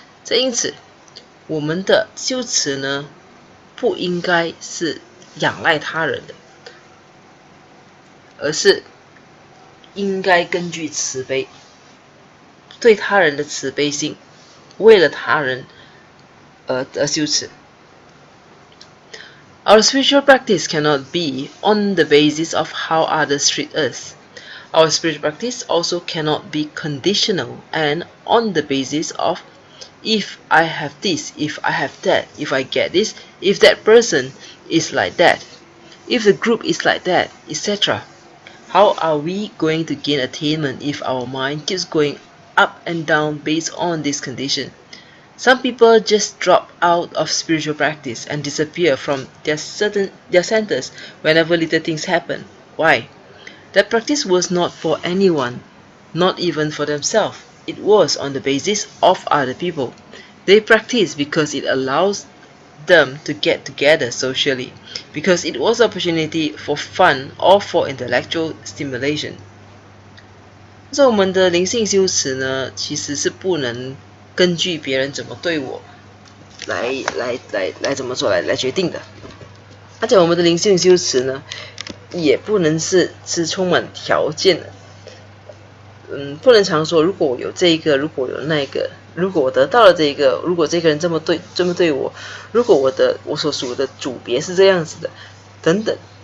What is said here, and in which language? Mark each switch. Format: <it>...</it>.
<zh>因此，我们的修持呢，不应该是仰赖他人的，而是应该根据慈悲，对他人的慈悲心，为了他人而修持。</zh> <en>Our spiritual practice cannot be on the basis of how others treat us. Our spiritual practice also cannot be conditional and on the basis of if I have this, if I have that, if I get this, if that person is like that, if the group is like that, etc. How are we going to gain attainment if our mind keeps going up and down based on this condition? Some people just drop out of spiritual practice and disappear from their centers whenever little things happen. Why? That practice was not for anyone, not even for themselves. It was on the basis of other people. They practice because it allows them to get together socially, because it was an opportunity for fun or for intellectual stimulation.</en> <zh>在我们的灵性修持呢，其实是不能根据别人怎么对我来怎么做来决定的。而且我们的灵性修持呢，也不能是充满条件的。不能常说如果我有这一个，如果有那个，如果我得到了这一个，如果这个人这么对我，如果我所属的组别是这样子的，等等。</zh>